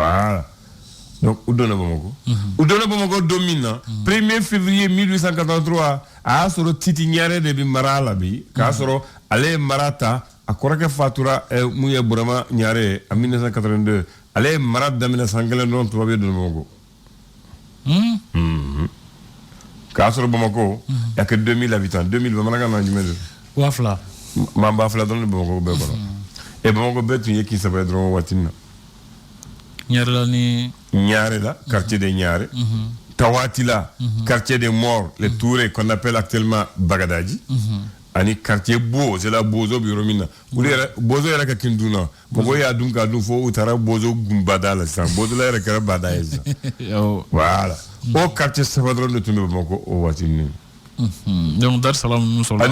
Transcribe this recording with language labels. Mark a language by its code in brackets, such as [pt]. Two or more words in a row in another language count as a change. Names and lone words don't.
[bm] voilà donc u donna Bamako don min na 1er février 1883 a y'a sɔrɔ Titi Ɲare de bɛ mara la bi k'a sɔrɔ ale ye mara ta a kɔrɔkɛ fatura mun ye Burama Ɲare ye en 1982 ale ye mara daminɛ san 1 dɔrɔn tubabu ye donna Bamako k'a sɔrɔ Bamako [fr] y a que 2000 habitants [bm] 2000 bamanankan na jumɛn de 2000 maa 2000 dɔrɔn de Bamako bɛɛ kɔnɔ et Bamako bɛɛ tun ye k'i saba ye dɔrɔn waati na Ɲare la [fr] quartier de [bm] Ɲare Tawati la [fr] quartier des morts les Touré qu'on appelle actuellement [bm] Bagadaji ani quartier Bo [fr] c'est la [bm] Bozo bi romina Bozo yɛrɛ ka kin duna mɔgɔ y'a dun ka dun fo u taara Bozo gumbada la sisan Bozo la yɛrɛ kɛra bada ye sisan voilà o quartier saba dɔrɔn de tun bɛ Bamako o waati ninnu donc Dar Salam ninnu sɔrɔla